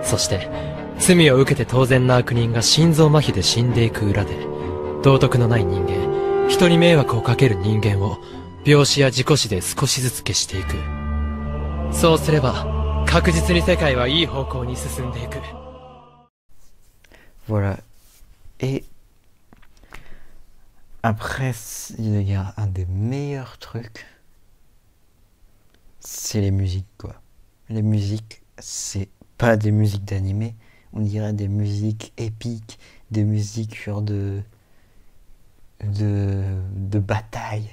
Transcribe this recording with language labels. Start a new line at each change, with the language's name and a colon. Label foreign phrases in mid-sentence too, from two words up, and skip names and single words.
Japanese: そして罪を受けて当然な悪人が心臓麻痺で死んでいく裏で、道徳のない人間、人に迷惑をかける人間を病死や事故死で少しずつ消していく。そうすれば確実に世界はいい方向に進んでいく。
French: Voilà. Et après, il y a un des meilleurs trucs, c'est les musiques, quoi. Les musiques, c'est pas des musiques d'animé, on dirait des musiques épiques, des musiques genre de bataille.